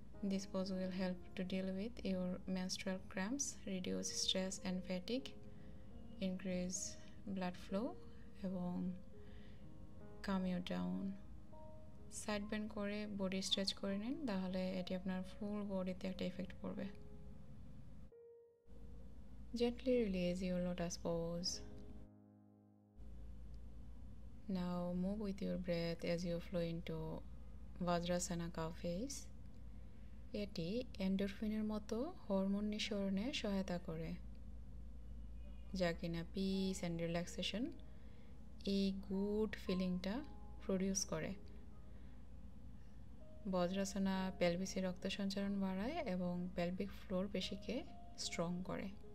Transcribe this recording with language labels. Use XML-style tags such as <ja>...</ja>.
<en>This pose will help to deal with your menstrual cramps, reduce stress and fatigue, increase blood flow</en> <bn>এবং</bn> <en>calm you down.</en> <bn>Side bend করে body stretch করে নিন, তাহলে এটি আপনার ফুল বডিতে একটা এফেক্ট পড়বে।</bn> <en>Gently release your lotus pose. Now move with your breath as you flow into Vajrasana cow face.</en> <bn>এটি এন্ডোরফিনের মতো হরমোন নিঃসরণে সহায়তা করে, যা কিনা পিস অ্যান্ড রিল্যাক্সেশন এই গুড ফিলিংটা প্রডিউস করে। বজ্রাসনা পেলভিসে রক্ত সঞ্চালন বাড়ায় এবং পেলভিক ফ্লোর পেশিকে স্ট্রং করে।</bn>